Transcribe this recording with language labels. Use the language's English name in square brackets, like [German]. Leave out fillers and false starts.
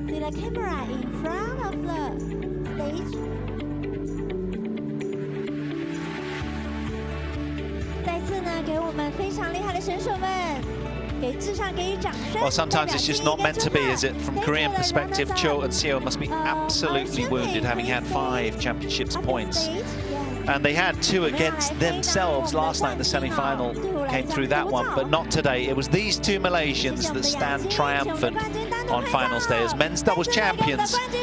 [English] The camera in front of the stage. [Chinese] 再次呢，给我们非常厉害的选手们，给至上给予掌声。 [English] Well, sometimes it's just not meant to be, is it? From Korean perspective, CHOI and Seung must be absolutely wounded, having had 5 championships points. And they had 2 against themselves last night in the semi-final, came through that one, but not today. It was these 2 Malaysians that stand triumphant on finals day as men's doubles champions.